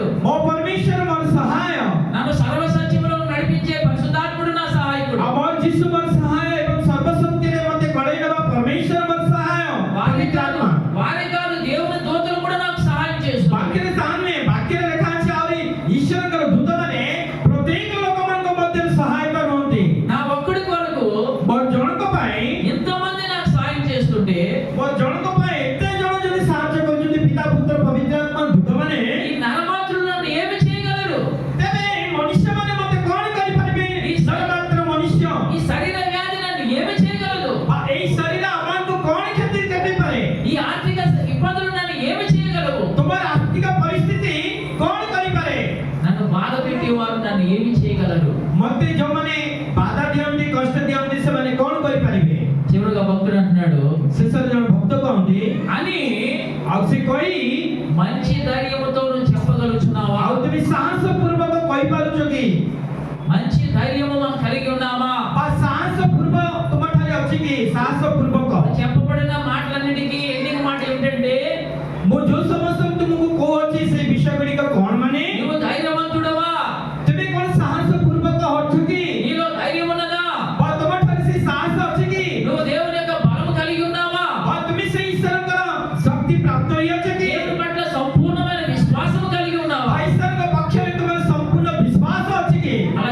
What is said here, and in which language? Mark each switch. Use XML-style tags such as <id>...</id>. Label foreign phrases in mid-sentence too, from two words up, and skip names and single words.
<or>ମୋ ପରମେଶ୍ୱର ମୋର ସହାୟ।</or> <te>నన్ను సర్వసత్యములో నడిపించే పరిశుద్ధాత్ముడు నా సహాయకుడు.</te> <or>ଆମର ଯୀଶୁ ମୋର ସହାୟ ଏବଂ ସର୍ବଶକ୍ତିରେ ମୋତେ କଢ଼େଇ ନେବା ପରମେଶ୍ୱର ମୋର ସହାୟ।</or> <te>వారే కాదు దేవుని దూతలు కూడా నాకు సహాయం చేస్తారు.</te> <or>ବାକ୍ୟରେ ତାହା ନୁହେଁ, ବାକ୍ୟରେ ଲେଖା ଅଛି ଆହୁରି ଈଶ୍ୱରଙ୍କର ଦୂତମାନେ ପ୍ରତ୍ୟେକ ଲୋକମାନଙ୍କ ମଧ୍ୟରେ ସହାୟତା ରୁହନ୍ତି।</or> <te>నా ఒక్కడి కొరకు</te> <or>ମୋର ଜଣଙ୍କ ପାଇଁ</or> <te>ఎంతమంది నాకు సహాయం చేస్తుంటే</te> <or>ମୋର ଜଣଙ୍କ ପାଇଁ ଏତେ ଜଣ ଯଦି ସାହାଯ୍ୟ କରୁଛନ୍ତି ପିତା ପୁତ୍ର ପବିତ୍ର ଆତ୍ମା ଦୂତମାନେ,</or> <te>ఈ నరమాత్రులు నన్ను ఏమి చేయగలరు?</te> <or>ତେବେ ଏହି ମନୁଷ୍ୟମାନେ ମୋତେ କଣ କରିପାରିବେ? ସର୍ବମାତ୍ର ମନୁଷ୍ୟ</or> <te>ఈ శరీర వ్యాధి నన్ను ఏమి చేయగలదు?</te> <or>ଏହି ଶରୀର ଆମକୁ କଣ କ୍ଷତି କରିପାରେ?</or> <te>ఈ ఆర్థిక ఇబ్బందులు నన్ను ఏమి చేయగలవు?</te> <or>ତୁମର ଆର୍ଥିକ ପରିସ୍ଥିତି କଣ କରିପାରେ?</or> <te>నన్ను బాధ పెట్టేవారు నన్ను ఏమి చేయగలరు?</te> <or>ମୋତେ ଯୋଉମାନେ ବାଧା ଦିଅନ୍ତି କଷ୍ଟ ଦିଅନ୍ତି ସେମାନେ କଣ କରିପାରିବେ?</or> <te>చివరిగా భక్తుడు అంటున్నాడు</te> <or>ଶେଷରେ ଜଣେ ଭକ୍ତ କହନ୍ତି</or> <te>అని</te> <or>ଆଉ ସେ କହି</or> <te>మంచి ధైర్యముతో నువ్వు చెప్పగలుగుతున్నావా?</te> <or>ଆଉ ତୁମେ ସାହସ ପୂର୍ବକ କହିପାରୁଛ କି?</or> <te>మంచి ధైర్యము మనం కలిగి ఉన్నామా?</te> <or>ବା ସାହସ ପୂର୍ବ ତୁମଠାରେ ଅଛି କି? ସାହସ ପୂର୍ବକ</or> <te>చెప్పబడిన మాటలన్నిటికీ ఎండింగ్ మాట ఏమిటంటే</te> <or>ମୁଁ ଯୋଉ ସମସ୍ତଙ୍କୁ ତୁମକୁ କହୁଅଛି ସେ ବିଷୟ ଗୁଡ଼ିକ କଣ ମାନେ?</or> <te>నువ్వు ధైర్యవంతుడవా?</te> <or>ତୁମେ କଣ ସାହସ ପୂର୍ବକ ଅଛ କି?</or> <te>నీలో ధైర్యం ఉన్నదా?</te> <or>ବା ତୁମଠାରେ ସେ ସାହସ ଅଛି କି?</or> <te>నువ్వు దేవుని యొక్క బలము కలిగి ఉన్నావా?</te> <or>ବା ତୁମେ ସେ ଈଶ୍ୱରଙ୍କର ଶକ୍ତି ପ୍ରାପ୍ତ ହୋଇଅଛ କି?</or> <te>దేవుని పట్ల సంపూర్ణమైన విశ్వాసము కలిగి ఉన్నావా?</te> <or>ବା ଈଶ୍ୱରଙ୍କ ପକ୍ଷରେ ତୁମର ସମ୍ପୂର୍ଣ୍ଣ ବିଶ୍ୱାସ ଅଛି କି?</or>